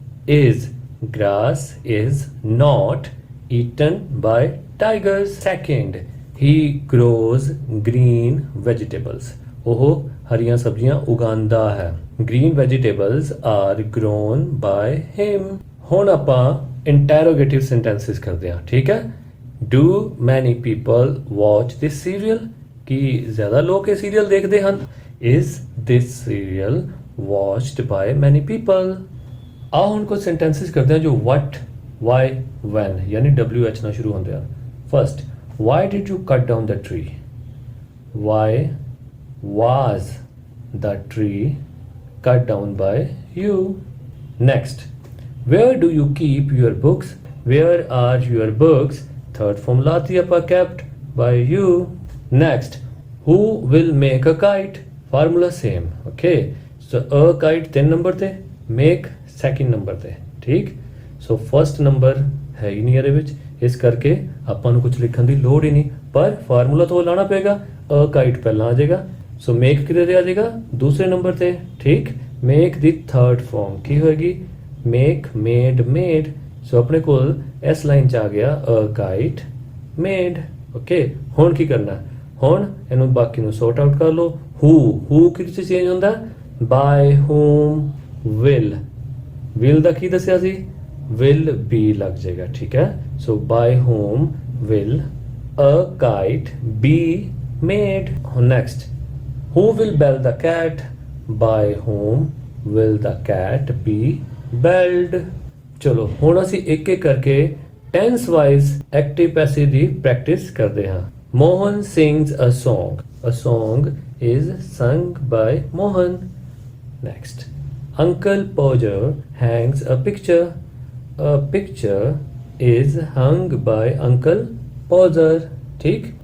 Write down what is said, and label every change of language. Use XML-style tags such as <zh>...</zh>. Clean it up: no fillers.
<en>is grass is not eaten by tigers। Second, he grows green vegetables।</en> <pa>ਉਹ ਹਰੀਆਂ ਸਬਜ਼ੀਆਂ ਉਗਾਉਂਦਾ ਹੈ।</pa> <en>green vegetables are grown by him।</en> <pa>ਹੁਣ ਆਪਾਂ ਇੰਟਰੋਗੇਟਿਵ ਸੈਂਟੈਂਸਸ ਕਰਦੇ ਹਾਂ, ਠੀਕ ਹੈ।</pa> <en>Do many people watch this serial?</en> <pa>ਕੀ ਜ਼ਿਆਦਾ ਲੋਕ ਇਹ ਸੀਰੀਅਲ ਦੇਖਦੇ ਹਨ?</pa> <en>Is this serial watched by many people?</en> <pa>ਆਓ ਹੁਣ ਕੁਝ ਸੈਂਟੈਂਸਸ ਕਰਦੇ ਹਾਂ ਜੋ what, why, when ਯਾਨੀ WH ਨਾਲ ਸ਼ੁਰੂ ਹੁੰਦੇ ਹਨ।</pa> <en>First, why did you cut down the tree? Why was the tree cut down by you? Next, where do you keep your books? Where are your books? Third form ਲਾਤੀ ਆਪਾਂ kept by you। Next, who will make a kite? Formula same, okay। So a kite 3 number ਤੇ, make second number ਤੇ, ਠੀਕ।</en> <pa>So first number ਹੈ ਹੀ ਨਹੀਂ ਇਹਦੇ ਵਿੱਚ, ਇਸ ਕਰਕੇ ਆਪਾਂ ਨੂੰ ਕੁਝ ਲਿਖਣ ਦੀ ਲੋੜ ਹੀ ਨਹੀਂ, ਪਰ ਫਾਰਮੂਲਾ ਤੋਂ ਲਾਣਾ ਪਏਗਾ। a kite ਪਹਿਲਾਂ ਆ ਜਾਏਗਾ, so make ਕਿਹਦੇ ਤੇ ਆ ਜਾਏਗਾ? ਦੂਸਰੇ ਨੰਬਰ ਤੇ, ਠੀਕ। make ਦੀ ਥਰਡ ਫਾਰਮ ਕੀ ਹੋਏਗੀ? make, made, made। ਸੋ ਆਪਣੇ ਕੋਲ ਇਸ ਲਾਈਨ ਚ ਆ ਗਿਆ a kite made। ਓਕੇ ਹੁਣ ਕੀ ਕਰਨਾ? ਹੁਣ ਇਹਨੂੰ ਬਾਕੀ ਨੂੰ ਸੌਰਟ ਆਊਟ ਕਰ ਲਓ। who ਕਿੱਥੇ ਚੇਂਜ ਹੁੰਦਾ? by whom will ਦਾ ਕੀ ਦੱਸਿਆ ਸੀ? will be ਲੱਗ ਜਾਏਗਾ, ਠੀਕ ਹੈ।</pa> <en>So by whom will a kite be made। next, who will bell the cat? by whom will the cat be belled।</en> <pa>ਚਲੋ ਹੁਣ ਅਸੀਂ ਇੱਕ ਇੱਕ ਕਰਕੇ ਟੈਂਸ ਵਾਈਜ਼ ਐਕਟਿਵ ਪੈਸਿਵ ਦੀ ਪ੍ਰੈਕਟਿਸ ਕਰਦੇ ਹਾਂ।</pa> <en>Mohan sings a song। A song is sung by Mohan। Next, Uncle Podger hangs a picture। A picture is hung by Uncle Podger, ठीक।</en>